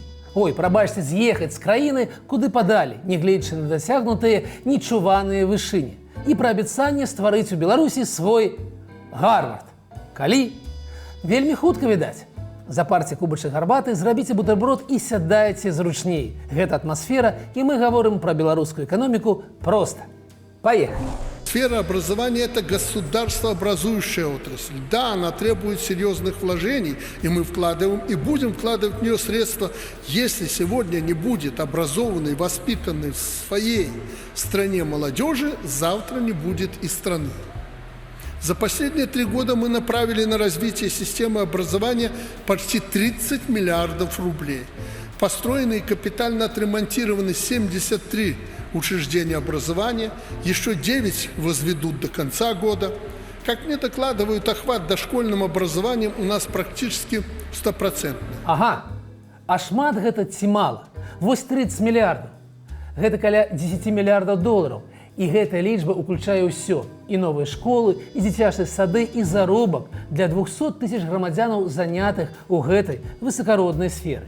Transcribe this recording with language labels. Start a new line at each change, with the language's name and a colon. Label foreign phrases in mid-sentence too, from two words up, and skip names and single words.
Belarusian: Ой, прабачце, з'ехаць з краіны, куды падалі, нягледзячы на дасягнутыя нечуваныя вышыні. І пра абяцанне стварыць у Беларусі свой Гарвард. Калі? Вельмі хутка, відаць. Запарце кубачак гарбаты, зрабіце бутерброд і сядайце зручней. Гэта «Атмосфера», і мы гаворым пра беларускую эканоміку проста.
Russian: Поехали! Сфера образования – это государствообразующая отрасль. Да, она требует серьезных вложений, и мы вкладываем, и будем вкладывать в нее средства. Если сегодня не будет образованной, воспитанной в своей стране молодежи, завтра не будет и страны. За последние 3 года мы направили на развитие системы образования почти 30 миллиардов рублей. Построены и капитально отремонтированы 73 учреждения образования, еще 9 возведут до конца года. Как мне докладывают, охват дошкольным образованием у нас практически 100%.
Belarusian: Ага, а шмат гэта ці мала? Вось 30 мільярдаў. Гэта каля 10 мільярдаў долараў. І гэтая лічба ўключае ўсё. І новыя школы, і дзіцячыя сады, і заробак для 200 тысяч грамадзянаў, занятых у гэтай высакароднай сферы.